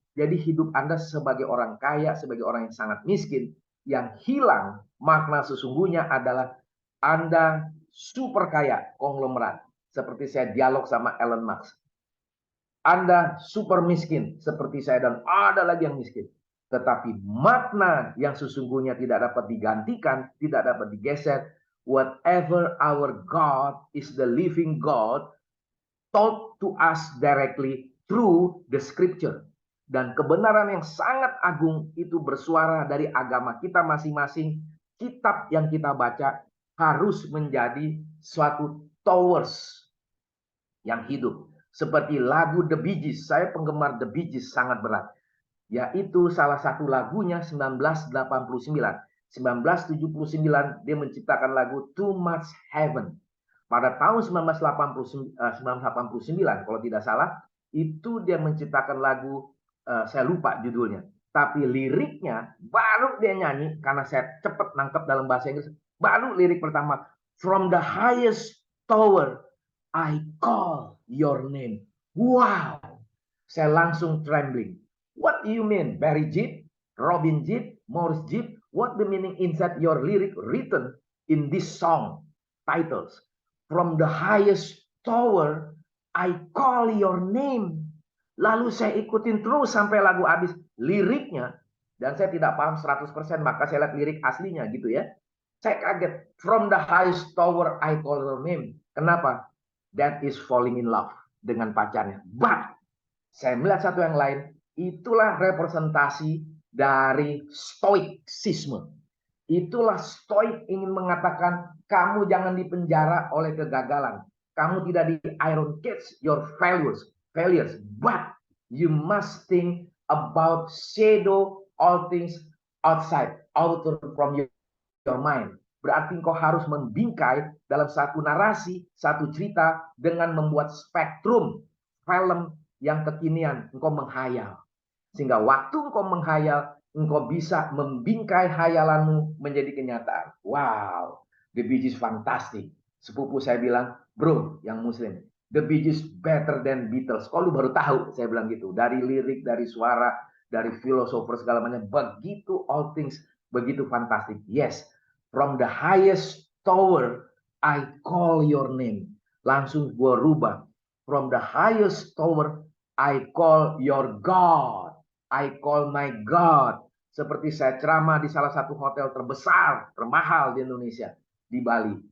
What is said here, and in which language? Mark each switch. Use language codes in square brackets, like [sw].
[id] Jadi hidup Anda sebagai orang kaya, sebagai orang yang sangat miskin, yang hilang makna sesungguhnya adalah Anda super kaya, konglomerat. Seperti saya dialog sama Elon Musk. Anda super miskin, seperti saya, dan ada lagi yang miskin. Tetapi makna yang sesungguhnya tidak dapat digantikan, tidak dapat digeser. [en] Whatever our God is the living God, taught to us directly through the scripture. [id] Dan kebenaran yang sangat agung itu bersuara dari agama kita masing-masing. Kitab yang kita baca harus menjadi suatu towers yang hidup. Seperti lagu The Bee Gees. Saya penggemar The Bee Gees sangat berat. Yaitu salah satu lagunya 1989. 1979 dia menciptakan lagu Too Much Heaven. Pada tahun 1989 kalau tidak salah, itu dia menciptakan lagu, saya lupa judulnya. Tapi liriknya baru dia nyanyi, karena saya cepat nangkep dalam bahasa Inggris. [en] Baru lirik pertama, From the highest tower, I call your name. Wow, saya langsung trembling. What do you mean, Barry Gibb, Robin Gibb, Morris Gibb? What the meaning inside your lyric written in this song titles? From the highest tower, I call your name. [id] Lalu saya ikutin terus sampai lagu habis liriknya. Dan saya tidak paham 100%, maka saya lihat lirik aslinya gitu ya. Saya kaget. From the highest tower, I call your name. Kenapa? That is falling in love dengan pacarnya. But saya melihat satu yang lain. Itulah representasi dari stoicisme. Itulah stoik ingin mengatakan kamu jangan dipenjara oleh kegagalan. [en] Kamu tidak di iron cage your failures, but you must think about shadow all things outside, outer from your mind. [id] Berarti engkau harus membingkai dalam satu narasi, satu cerita dengan membuat spektrum film yang kekinian. Engkau menghayal. Sehingga waktu engkau menghayal, engkau bisa membingkai hayalanmu menjadi kenyataan. Wow, The Bee Gees fantastic. Sepupu saya bilang, bro, yang Muslim, The Bee Gees better than Beatles. Kok lu baru tahu? Saya bilang gitu. Dari lirik, dari suara, dari filosofer segala macam. [en] Begitu all things, begitu fantastic. Yes, from the highest tower, I call your name. Langsung gue rubah. From the highest tower, I call your God. [id] I call my God. Seperti saya ceramah di salah satu hotel terbesar, termahal di Indonesia, di Bali.